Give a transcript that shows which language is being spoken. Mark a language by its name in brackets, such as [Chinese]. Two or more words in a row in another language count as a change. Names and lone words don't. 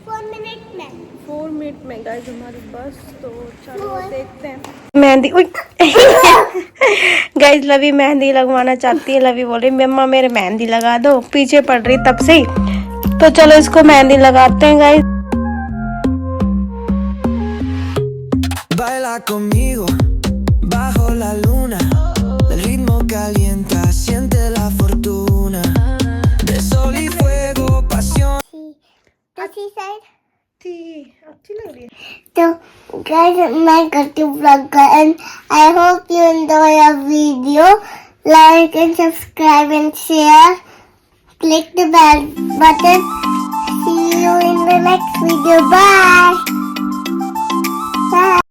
[Hindi] 4 मिनट में गाइस हमारी बस, तो चलो देखते हैं। मेहंदी गाइस लवी मेहंदी लगवाना चाहती है। लवी बोल रही मम्मा मेरे मेहंदी लगा दो, पीछे पड़ रही तब से ही। तो चलो इसको मेहंदी लगाते हैं गाइस। [Spanish] Baila conmigo bajo la luna. El ritmo calienta, siente la fortuna. De sol y fuego, pasión. [Hindi] अच्छी लग रही है। [English] So, guys, [Hindi] मैं करती हूँ vlog का [English] and I hope you enjoy our video. Like and subscribe and share. Click the bell button. See you in the next video. Bye. Bye.